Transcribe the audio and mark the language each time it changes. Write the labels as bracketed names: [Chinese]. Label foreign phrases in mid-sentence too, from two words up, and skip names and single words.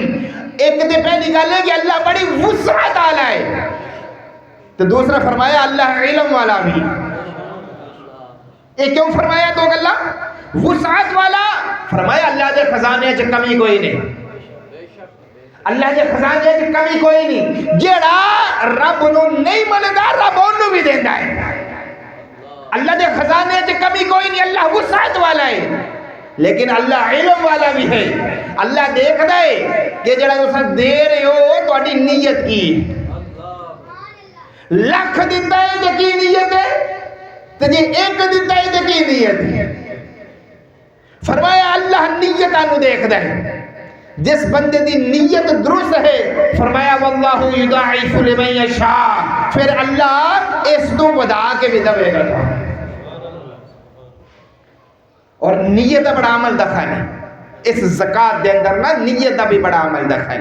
[Punjabi] ایک تے پہلی گل ہے کہ اللہ بڑی وسعت والا ہے، [Urdu] تو دوسرا فرمایا اللہ علم والا بھی. یہ کیوں فرمایا دو گلا؟ [Punjabi] وسعت والا فرمایا اللہ دے خزانے چ کمی کوئی نہیں، اللہ دے خزانے چ کمی کوئی نہیں. جیڑا رب نو نہیں مندا رب اونوں بھی دیندا ہے. اللہ دے خزانے چ کمی کوئی نہیں، اللہ وسعت والا ہے، [Urdu] لیکن اللہ علم والا بھی ہے. [Punjabi] اللہ دیکھدا ہے کہ جڑا تساں دے رہے ہو تہاڈی نیت کی. لکھ دیندا ہے تے کی نیت ہے، تے جے ایک دیندا ہے تے کی نیت ہے. فرمایا اللہ نیتاں نو دیکھدا ہے. جس بندے دی نیت درست ہے فرمایا [Arabic] واللہ یضاعف لمن یشاء، [Punjabi] پھر اللہ اس تو ودا کے بھی دے گا. اور نیت دا بڑا عمل دکھانا اس زکات دے اندر نا، نیت دا بھی بڑا عمل دکھانا.